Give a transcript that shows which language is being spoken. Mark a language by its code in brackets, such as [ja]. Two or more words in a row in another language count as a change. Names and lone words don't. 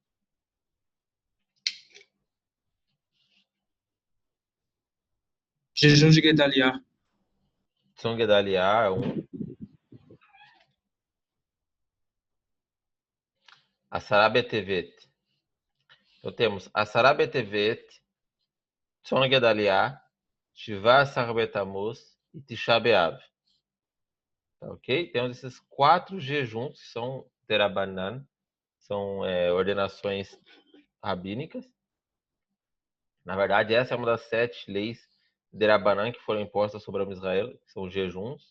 [pt] Jejum de Gedaliah. São Gedaliah, um. Asará Betevet. Então temos Asará Betevet, Tzon Gedaliah, Shivá Asar Betamuz e Tisha B'Av. Tá, ok? Temos esses 4 jejuns que são Terabanan, são ordenações rabínicas. Na verdade, essa é uma das 7 leis Derabanan que foram impostas sobre o Israel, que são os jejuns.